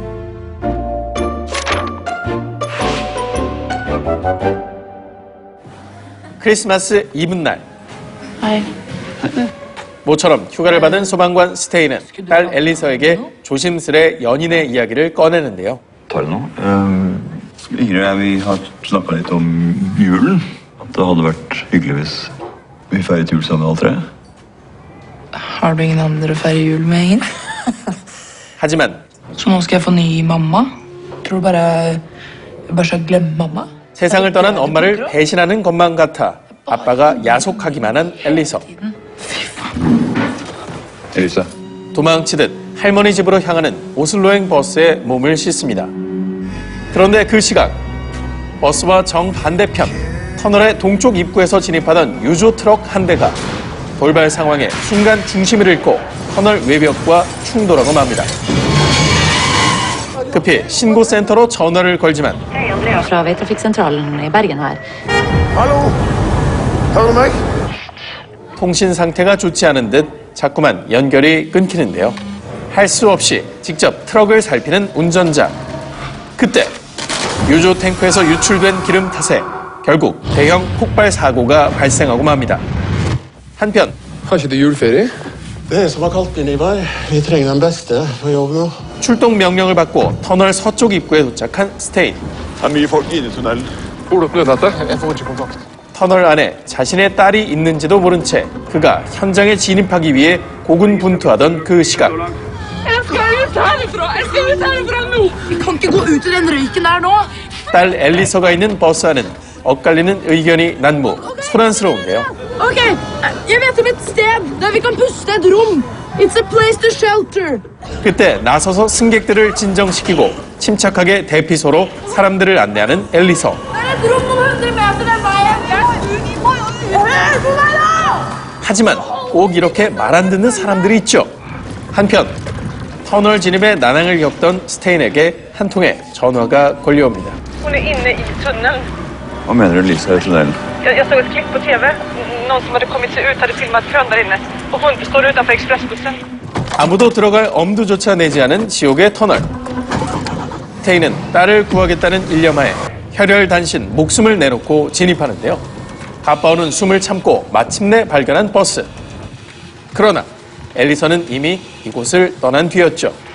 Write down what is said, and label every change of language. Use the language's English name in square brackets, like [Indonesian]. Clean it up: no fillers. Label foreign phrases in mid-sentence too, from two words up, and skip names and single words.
[Korean] 크리스마스 이브날, 모처럼 휴가를 받은 소방관 스테이는 딸 앨리서에게 조심스레 연인의 이야기를 꺼내는데요. [Norwegian] Tar det nå. Ingrid og jeg, vi har snakket litt om julen. At det hadde vært hyggelig hvis vi feiret jul sammen alle tre. Har du ingen andre å feire jul med, ingen? [Korean] 하지만 [Norwegian] Så nå skal jeg få ny mamma? Tror du bare skal glemme mamma? [Korean] 세상을 떠난 엄마를 배신하는 것만 같아 아빠가 야속하기만 한 앨리서. Elise. 도망치듯 할머니 집으로 향하는 오슬로행 버스에 몸을 싣습니다. 그런데 그 시각 버스와 정반대편 터널의 동쪽 입구에서 진입하던 유조 트럭 한 대가 돌발 상황에 순간 중심을 잃고 터널 외벽과 충돌하고 맙니다. 급히 신고센터로 전화를 걸지만 [Norwegian] fra Veitrafikksentralen i Bergen her. [Korean] 통신 상태가 좋지 않은 듯 자꾸만 연결이 끊기는데요. 할 수 없이 직접 트럭을 살피는 운전자. 그때 유조 탱크에서 유출된 기름 탓에 결국 대형 폭발 사고가 발생하고 맙니다. 한편 [Norwegian] Kanskje det er juleferie? Det er som har kalt inn, Ivar. Vi trenger den beste på jobb nå. [Korean] 출동 명령을 받고 터널 서쪽 입구에 도착한 스테인. [Norwegian] Det er mye folk inne i tunnelen. Hvor er nødnettet? Jeg får ikke kontakt. [Korean] 터널 안에 자신의 딸이 있는지도 모른 채 그가 현장에 진입하기 위해 고군분투하던 그 시각. 딸 앨리서가 있는 버스 안은 엇갈리는 의견이 난무, 소란스러운데요. [Norwegian] Okay, jeg vet om et sted der vi kan puste et rom. [English] It's a place to shelter. [Korean] 그때 나서서 승객들을 진정시키고 침착하게 대피소로 사람들을 안내하는 앨리서. 하지만 꼭 이렇게 말 안 듣는 사람들이 있죠. 한편 터널 진입에 난항을 겪던 스테인에게 한 통의 전화가 걸려옵니다. [Swedish] Hon är inne i tunneln. [Norwegian] Hva mener du, Lisa, i tunnelen? [Swedish] Jag såg ett klipp på TV. Någon som hade kommit sig ut hade filmat kön där inne. Och hon står utanför expressbussen. [Korean] 아무도 들어갈 엄두조차 내지 않은 지옥의 터널. 스테인은 딸을 구하겠다는 일념하에 혈혈단신 목숨을 내놓고 진입하는데요. 가빠오는 숨을 참고 마침내 발견한 버스. 그러나 앨리선은 이미 이곳을 떠난 뒤였죠.